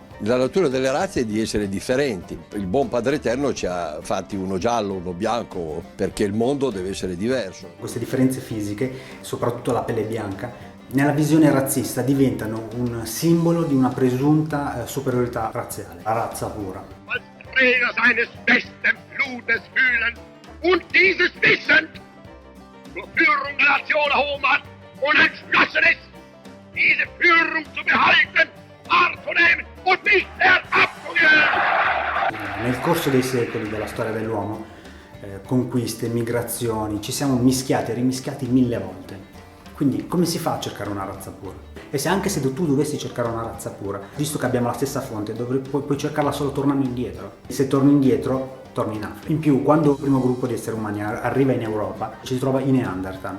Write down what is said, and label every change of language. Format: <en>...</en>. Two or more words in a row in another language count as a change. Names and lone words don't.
<it>La natura delle razze è di essere differenti. Il buon Padre Eterno ci ha fatti uno giallo, uno bianco, perché il mondo deve essere diverso. Queste differenze fisiche, soprattutto la pelle bianca, nella visione razzista diventano un simbolo di una presunta superiorità razziale, la razza pura.</it> <de>Als Träger seines besten Blutes fühlen und dieses Wissen zur Führung der Nation erhoben hat und entschlossen ist, diese Führung zu behalten, wahrzunehmen und nicht mehr abzugeben.</de> <it>Nel corso dei secoli della storia dell'uomo, conquiste, migrazioni, ci siamo mischiati e rimischiati 1000 volte. Quindi come si fa a cercare una razza pura? E se anche se tu dovessi cercare una razza pura, visto che abbiamo la stessa fonte, puoi cercarla solo tornando indietro. Se torni indietro, torni in Africa. In più, quando il primo gruppo di esseri umani arriva in Europa, ci trova i Neanderthal.</it>